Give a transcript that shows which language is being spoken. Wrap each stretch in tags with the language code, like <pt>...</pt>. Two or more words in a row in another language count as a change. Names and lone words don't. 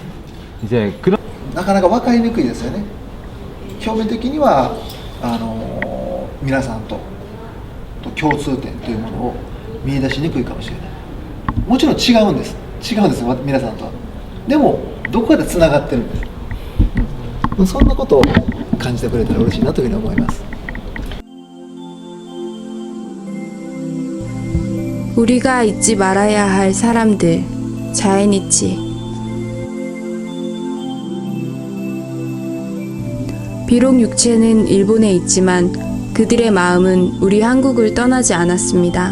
<ja>なかなか分かりにくいですよね。表面的には皆さんと共通点というものを見出しにくいかもしれない。もちろん違うんです皆さんとは。でもどこかでつながってるんです。そんなことを感じてくれたら嬉しいなというふうに思います。</ja> <ko>우리가 잊지 말아야 할 사람들, 자에니치. 비록 육체는 일본에 있지만 그들의 마음은 우리 한국을 떠나지 않았습니다.</ko>